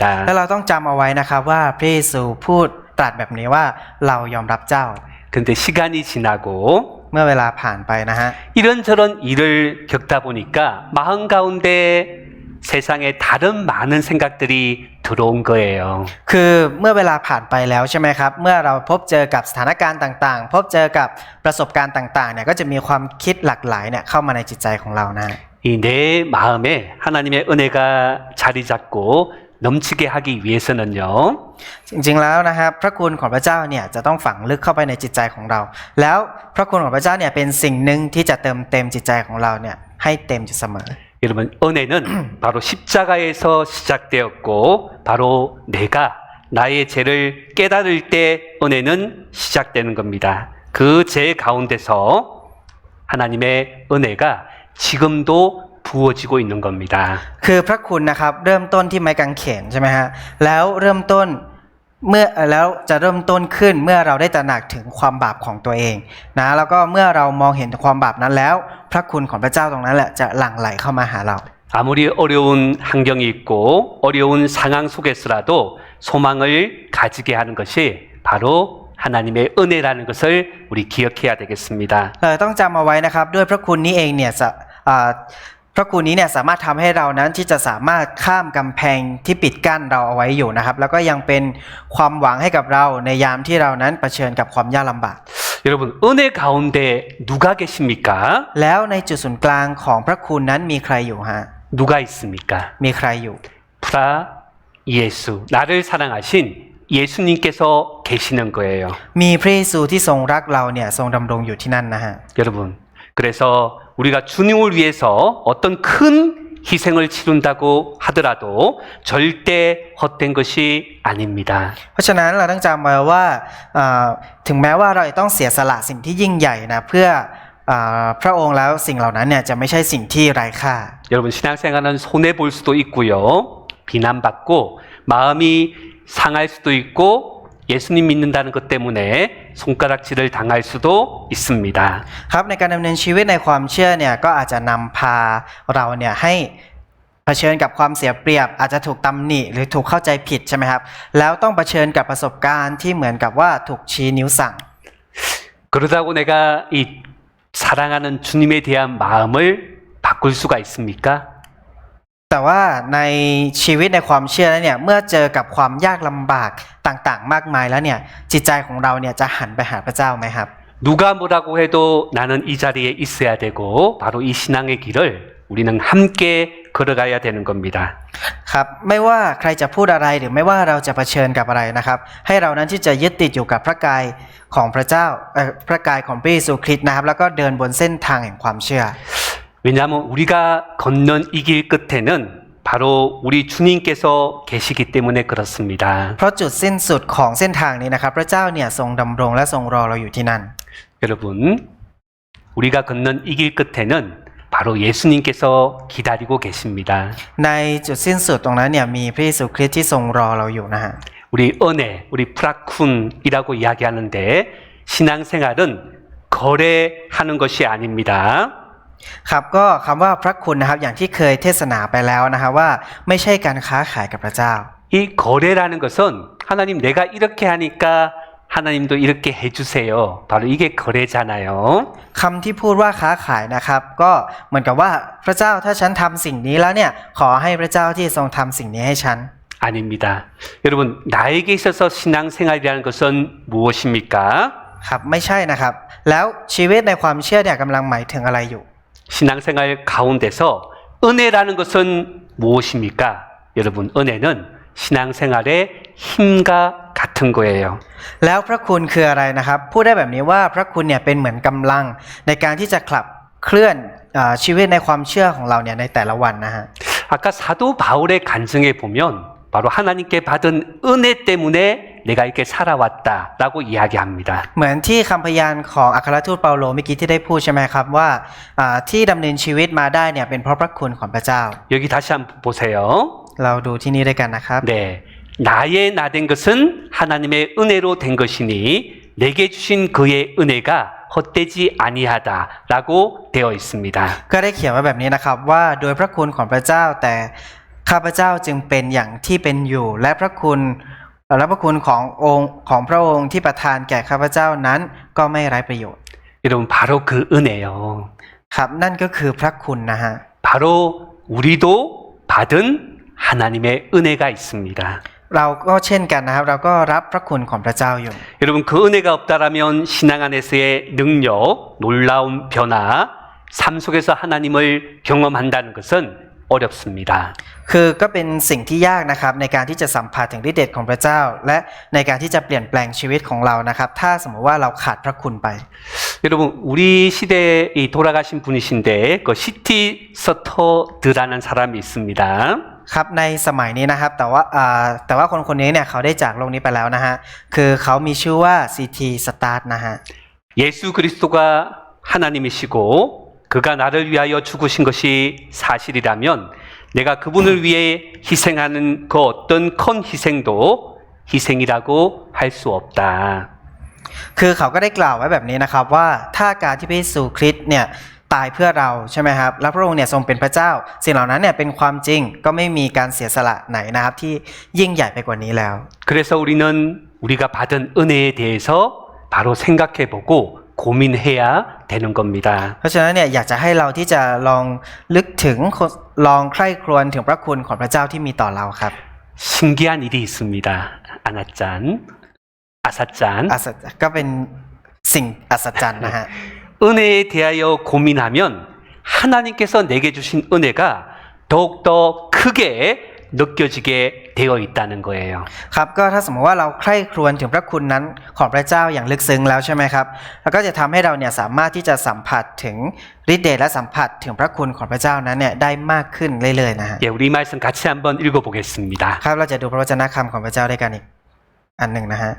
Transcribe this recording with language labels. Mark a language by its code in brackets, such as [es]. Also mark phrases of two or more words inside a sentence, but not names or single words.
[th] และเราต้องจำเอาไว้นะครับว่าพระเยซูพูดตรัสแบบนี้ว่าเรายอมรับเจ้า [ko] 근데 시간이 지나고 [th] เมื่อเวลาผ่านไปนะฮะ [ko] 이런저런 일을 겪다 보니까 마음 가운데 세상에 다른 많은 생각들이 들어온 거예요. [th] คือเมื่อเวลาผ่านไปแล้วใช่ไหมครับเมื่อเราพบเจอกับสถานการณ์ต่างๆ พบเจอกับประสบการณ์ต่างๆเนี่ยก็จะมีความคิดหลากหลายเนี่ยเข้ามาในจิตใจของเรานะ [ko] 이 내 마음에 하나님의 은혜가 자리 잡고 넘치게 하기 위해서는요. [th] จริงๆแล้วนะครับพระคุณของพระเจ้าเนี่ยจะต้องฝังลึกเข้าไปในจิตใจของเรา แล้วพระคุณของพระเจ้าเนี่ยเป็นสิ่งหนึ่งที่จะเติมเต็มจิตใจของเราเนี่ยให้เต็มอยู่เสมอ [ko] 여러분 은혜는 바로 십자가에서 시작되었고 바로 내가 나의 죄를 깨달을 때 은혜는 시작되는 겁니다. 그 죄 가운데서 하나님의 은혜가 지금도 부어지고 있는 겁니다. [th] คือพระคุณนะครับเริ่มต้นที่ไม้กางเขนใช่ไหมฮะแล้วเริ่มต้นแล้วจะเริ่มต้นขึ้นเมื่อเราได้ตระหนักถึงความบาปของตัวเองนะแล้วก็เมื่อเรามองเห็นความบาปนั้นแล้วพระคุณของพระเจ้าตรงนั้นแหละจะหลั่งไหลเข้ามาหาเรา [ko] 아무리 어려운 환경이 있고 어려운 상황 속에서라도 소망을 가지게 하는 것이 바로 하나님의 은혜라는 것을 우리 기억해야 되겠습니다. [th] เราต้องจำเอาไว้นะครับด้วยพระคุณนี้เองเนี่ยพระคุณนี้เนี่ยสามารถทำให้เรานั้นที่จะสามารถข้ามกำแพงที่ปิดกั้นเราเอาไว้อยู่นะครับแล้วก็ยังเป็นความหวังให้กับเราในยามที่เรานั้นเผชิญกับความยากลำบาก [ko] 여러분 은혜 가운데 누가 계십니까? [th] แล้วในจุดศูนย์กลางของพระคุณนั้นมีใครอยู่ฮะ [ko] 누가 있습니까? [th] มีใครอยู่ [ko] 프라 예수 나를 사랑하신 예수님께서 계시는 거예요. [th] มีพระเยซูที่ทรงรักเราเนี่ยทรงดำรงอยู่ที่นั่นนะฮะ [ko] 여러분 그래서 우리가 주님을 위해서 어떤 큰 희생을 치른다고 하더라도 절대 헛된 것이 아닙니다. [th] เพราะฉะนั้นเราต้องจำไว้ว่าถึงแม้ว่าเราจะต้องเสียสละสิ่งที่ยิ่งใหญ่นะเพื่อพระองค์แล้วสิ่งเหล่านั้นเนี่ยจะไม่ใช่สิ่งที่ไร้ค่า [ko] 여러분 신앙생활은 손해 볼 수도 있고요. 비난받고 마음이 상할 수도 있고 예수님 믿는다는 것 때문에 손가락질을 당할 수도 있습니다. [th] ครับในการดำเนินชีวิตในความเชื่อเนี่ยก็อาจจะนำพาเราเนี่ยให้เผชิญกับความเสียเปรียบอาจจะถูกตำหนิหรือถูกเข้าใจผิดใช่ไหมครับแล้วต้องเผชิญกับประสบการณ์ที่เหมือนกับว่าถูกชี้นิ้วสั่ง [ko] 그러다고 내가 이 사랑하는 주님에 대한 마음을 바꿀 수가 있습니까? [th] แต่ว่าในชีวิตในความเชื่อแล้วเนี่ยเมื่อเจอกับความยากลำบากต่างๆมากมายแล้วเนี่ยจิตใจของเราเนี่ยจะหันไปหาพระเจ้าไหมครับ [ko] 누가 뭐라고 해도 나는 이 자리에 있어야 되고 바로 이 신앙의 길을 우리는 함께 걸어가야 되는 겁니다. [th] ครับไม่ว่าใครจะพูดอะไรหรือไม่ว่าเราจะเผชิญกับอะไรนะครับให้เรานั้นที่จะยึดติดอยู่กับพระกายของพระเจ้าพระกายของพระเยซูคริสต์นะครับแล้วก็เดินบนเส้นทางแห่งความเชื่อ [ko] 왜냐하면 우리가 걷는 이 길 끝에는 바로 우리 주님께서 계시기 때문에 그렇습니다. [th] เพราะจุดสิ้นสุดของเส้นทางนี้นะครับพระเจ้าเนี่ยทรงดำรงและทรงรอเราอยู่ที่นั่น [ko] 여러분 우리가 걷는 이 길 끝에는 바로 예수님께서 기다리고 계십니다. [th] ในจุดสิ้นสุดตรงนั้นเนี่ยมีพระเยซูคริสต์ที่ทรงรอเราอยู่นะฮะ [ko] 우리 은혜, 우리 프라쿤이라고 이야기하는데 신앙생활은 거래하는 것이 아닙니다. [th] ครับก็คำว่าพระคุณนะครับอย่างที่เคยเทศนาไปแล้วนะครับว่าไม่ใช่การค้าขายกับพระเจ้า [ko] 이 거래라는 것은 하나님 내가 이렇게 하니까 하나님도 이렇게 해주세요. 바로 이게 거래잖아요. [th] คำที่พูดว่าค้าขายนะครับก็เหมือนกับว่าพระเจ้าถ้าฉันทำสิ่งนี้แล้วเนี่ยขอให้พระเจ้าที่ทรงทำสิ่งนี้ให้ฉัน [ko] 아닙니다. 여러분 나에게 있어서 신앙생활이라는 것은 무엇입니까? [th] ครับไม่ใช่นะครับแล้วชีวิตในความเชื่อเนี่ยกำลังหมายถึงอะไรอยู่ [ko] 신앙생활 가운데서 은혜라는 것은 무엇입니까? 여러분 은혜는 신앙생활의 힘과 같은 거예요. [th] แล้วพระคุณคืออะไรนะครับพูดได้แบบนี้ว่าพระคุณเนี่ยเป็นเหมือนกำลังในการที่จะขับเคลื่อนชีวิตในความเชื่อของเราเนี่ยในแต่ละวันนะฮะ [ko] 아까 사도 바울의 간증에 보면 바로 하나님께 받은 은혜 때문에 내가 이렇게 살아왔다라고 이야기합니다. [th] เหมือนที่คำพยานของอัครทูตเปาโลเมื่อกี้ที่ได้พูดใช่ไหมครับว่าที่ดำเนินชีวิตมาได้เนี่ยเป็นเพราะพระคุณของพระเจ้า [ko] 여기 다시 한번 보세요. [th] เราดูที่นี่ด้วยกันนะครับ [ko] 네, 나의 나 된 것은 하나님의 은혜로 된 것이니 내게 주신 그의 은혜가 헛되지 아니하다라고 되어 있습니다. [th] ก็ได้เขียนไว้แบบนี้นะครับว่าโดยพระคุณของพระเจ้าแต่ข้าพเจ้าจึงเป็นอย่างที่เป็นอยู่และพระคุณขององค์ของพระองค์ที่ประทานแก่ข้าพเจ้านั้นก็ไม่ไร้ประโยชน์ [ko] 여러분 바로 그 은혜요. [th] ครับนั่นก็คือพระคุณนะฮะ [ko] 바로 우리도 받은 하나님의 은혜가 있습니다. [th] เราก็เช่นกันนะครับเราก็รับพระคุณของพระเจ้าอยู่ [ko] 여러분 그 은혜가 없다라면 신앙 안에서의 능력, 놀라운 변화, 삶 속에서 하나님을 경험한다는 것은 어렵습니다. [th] คือก็เป็นสิ่งที่ยากนะครับในการที่จะสัมผัสถึงฤทธิ์เดชของพระเจ้าและในการที่จะเปลี่ยนแปลงชีวิตของเรานะครับถ้าสมมติว่าเราขาดพระคุณไป [ko] 여러분 우리 시대에 돌아가신 분이신데 그 시티 서터드라는 사람이 있습니다. [th] ครับในสมัยนี้นะครับแต่ว่าคนนี้เนี่ยเขาได้จากโลกนี้ไปแล้วนะฮะคือเขามีชื่อว่า CT Start นะฮะ [ko] 예수 그리스도가 하나님이시고 그가 나를 위하여 죽으신 것이 사실이라면 내가 그분을 위해 희생하는 그 어떤 큰 희생도 희생이라고 할 수 없다. [th] คือเขาก็ได้กล่าวไว้แบบนี้นะครับว่าถ้าการที่พระเยซูคริสต์เนี่ยตายเพื่อเราใช่ไหมครับแล้วพระองค์เนี่ยทรงเป็นพระเจ้าสิ่งเหล่านั้นเนี่ยเป็นความจริงก็ไม่มีการเสียสละไหนนะครับที่ยิ่งใหญ่ไปกว่านี้แล้ว [ko] 그래서 우리는 우리가 받은 은혜에 대해서 바로 생각해보고 고민해야 되는 겁니다. [th] เพราะฉะนั้นเนี่ยอยากจะให้เราที่จะลองลึกถึงลองใคร่ครวญถึงพระคุณของพระเจ้าที่มีต่อเราครับ [ko] 신기한 일이 있습니다. 아나짠, 아사짠. [th] ก็เป็นสิ่งอัศจรรย์นะฮะ [ko] 은혜에 대하여 고민하면 하나님께서 내게 주신 은혜가 더욱더 크게 느껴지게 되어 있다는 거예요. [th] ครับก็ถ้าสมมติว่าเราใคร่ครวญถึงพระคุณนั้นของพระเจ้าอย่างลึกซึ้งแล้วใช่ไหมครับแล้วก็จะทำให้เราเนี่ยสามารถที่จะสัมผัสถึงฤทธิ์เดชและสัมผัสถึงพระคุณของพระเจ้านั้นเนี่ยได้มากขึ้นเรื่อยๆนะฮะ [ko] 예, 우리 말씀 같이 한번 읽어보겠습니다. [th] ครับเราจะดูพระวจนะคำของพระเจ้าด้วยกันอีกอันหนึ่งนะฮะ